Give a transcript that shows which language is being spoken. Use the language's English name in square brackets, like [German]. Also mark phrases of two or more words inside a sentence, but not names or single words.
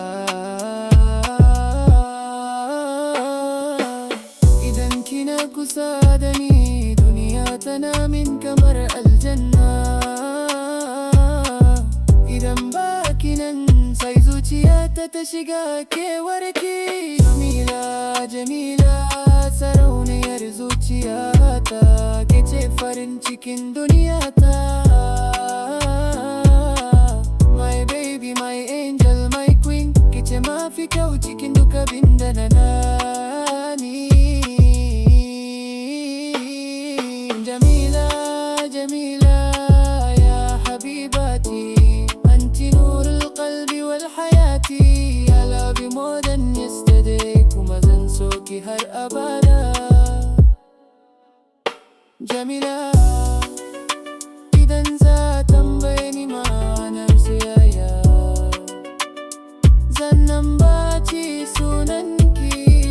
[Hausa] Idan kina kusa da ni, duniya tana min kamar aljanna. Idan ba kinan, sai zuciyata ta shiga kewarki. Jamila, Jamila, sarauniyar zuciyata, ke ce farin cikin duniyata. [English] My baby, my angel, my queen, [Hausa] ke ce mafi kyau cikin duk abin da na gani. [Arabic] Jamila, Jamila, يا حبيبتي، أنتِ نور القلب والحياة. [English] I love you more than yesterday, [Hausa] kuma zan so ki har abada. Jamila, idan za tambaye ni ma'anar soyayya, zan ambaci sunanki.